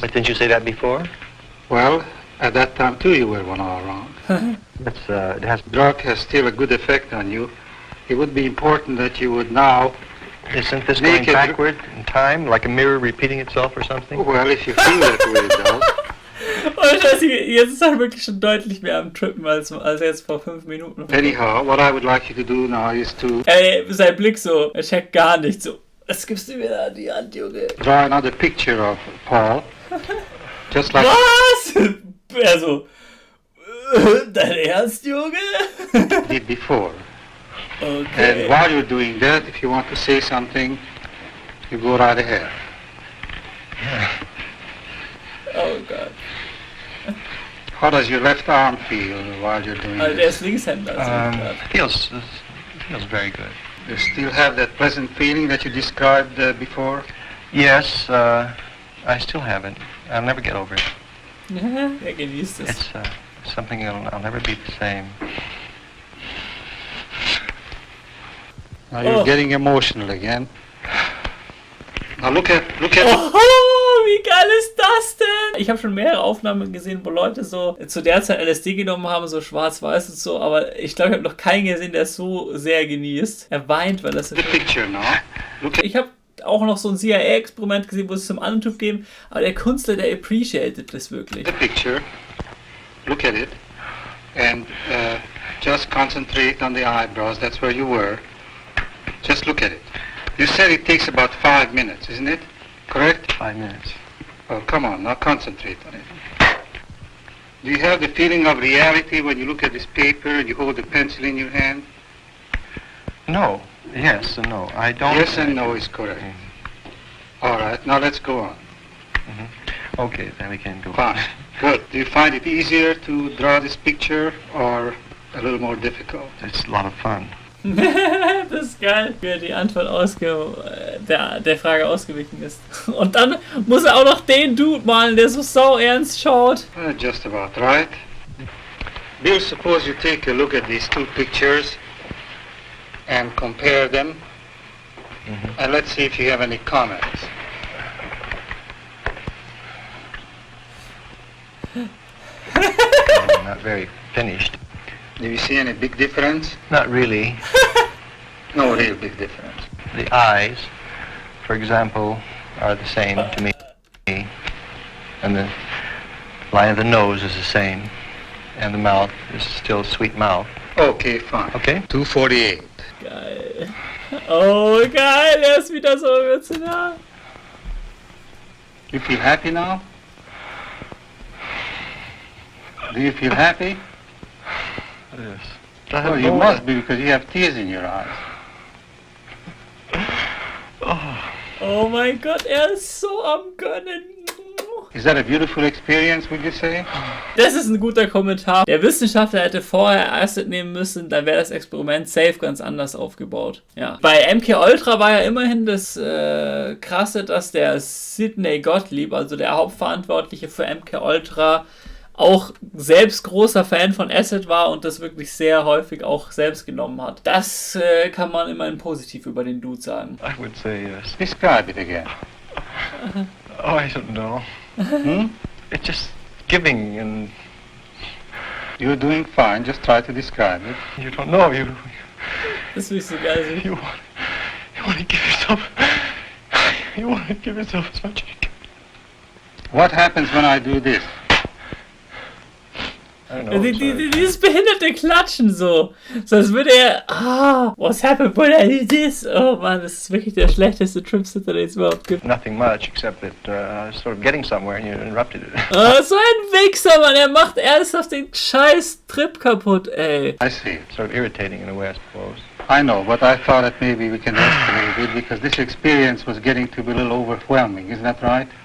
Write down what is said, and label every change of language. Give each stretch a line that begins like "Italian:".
English: But didn't you say that before? Well, at that time too you were 1 hour wrong. That's, it has... Drug has still a good effect on you. It would be important that you would now, Isn't this Make going it- backward in time, like a mirror repeating itself or something? well, if you feel that way it does.
German: Oh, scheiße, jetzt ist er wirklich schon deutlich mehr am Trippen als jetzt vor 5 Minuten.
English: Anyhow, what I would like you to do now is to
German: Ey, sein Blick so, er checkt gar nicht so. Was gibst du mir da an die Hand, Junge?
English: draw another picture of Paul. Just like
German: Was? Er so, dein Ernst, Junge?
English: you did before. Okay. And while you're doing that, if you want to say something, you go right ahead.
German: Oh Gott.
English: How does your left arm feel while you're doing
German: Also der
English: this?
German: ist Linkshänder. Also
English: Feels very good. You still have that pleasant feeling that you described before? Yes, I still have it. I'll never get over it.
German: ja, er genießt es.
English: It's something I'll never be the same. Now you're Oh. getting emotional again. Now look at
German: Oh, wie geil ist das denn? Ich habe schon mehrere Aufnahmen gesehen, wo Leute so zu der Zeit LSD genommen haben, so schwarz-weiß und so, aber ich glaube, ich habe noch keinen gesehen, der es so sehr genießt. Er weint, weil das so
English: the picture now. Look at
German: Ich habe auch noch so ein CIA-Experiment gesehen, wo sie es zum anderen Typ geben, aber der Künstler, der appreciated das wirklich.
English: the picture. Look at it. And just concentrate on the eyebrows. That's where you were. Just look at it. You said it takes about 5 minutes, isn't it? Correct? 5 minutes. Oh, come on, now concentrate on it. Do you have the feeling of reality when you look at this paper and you hold the pencil in your hand? No. Yes and no. I don't... Yes and no is correct. All right, now let's go on. Okay, then we can go. Fine. Good. Do you find it easier to draw this picture or a little more difficult? It's a lot of fun.
German: Das ist geil, wie er die Antwort der Frage ausgewichen ist. Und dann muss er auch noch den Dude malen, der so sau ernst schaut.
English: Just about right. Bill, suppose you take a look at these two pictures and compare them, and let's see if you have any comments. Not very finished. Do you see any big difference? Not really. No real big difference. The eyes, for example, are the same to me. And the line of the nose is the same. And the mouth is still sweet mouth. Okay, fine. Okay? 248.
German: Geil. Oh, geil, er ist wieder so emotional.
English: You feel happy now? Do you feel happy? Yes. Well, you must be because you have tears in your eyes.
German: Oh mein Gott, er ist so am Gönnen.
English: Is that a beautiful experience, would you say?
German: Das ist ein guter Kommentar. Der Wissenschaftler hätte vorher Acid nehmen müssen, dann wäre das Experiment safe ganz anders aufgebaut. Ja. Bei MK Ultra war ja immerhin das Krasse, dass der Sidney Gottlieb, also der Hauptverantwortliche für MK Ultra, auch selbst großer Fan von Acid war und das wirklich sehr häufig auch selbst genommen hat. Das kann man immerhin positiv über den Dude sagen.
English: I would say yes. Describe it again. Oh, I don't know. It's just giving and You're doing fine, just try to describe it. you don't know.
German: Das ist so geil.
English: You want to give yourself... You want to give yourself as much as you can. What happens when I do this? I know,
German: Dieses behinderte Klatschen so. So als würde er,
English: what's happened when I did this?
German: Oh Mann, das ist wirklich der schlechteste Tripsitter, den es überhaupt gibt.
English: Nothing much, except that I was sort of getting somewhere and you interrupted it.
German: So ein Wichser, Mann, er macht ernsthaft den scheiß Trip kaputt, ey.
English: I see. Sort of irritating in a way, I suppose. I know, but I thought that maybe we can rest a little bit because this experience was getting to be a little overwhelming, isn't that right?